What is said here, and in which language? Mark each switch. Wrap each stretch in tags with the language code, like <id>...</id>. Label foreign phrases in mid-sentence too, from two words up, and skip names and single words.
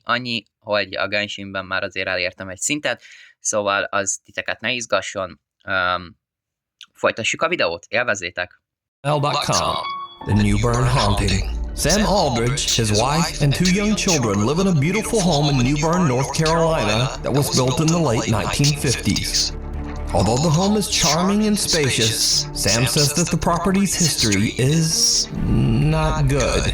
<hu>Annyi, hogy a Genshinben már azért elértem egy szintet, szóval az titeket ne izgasson. Folytassuk a videót, élvezzétek!</hu> <en>L.com, The Newburn Haunting. Sam Aldridge, his wife, and 2 young children live in a beautiful home in Newburn, North Carolina that was built in the late 1950s. Although the home is charming and spacious, Sam says that the property's history is not good.</en>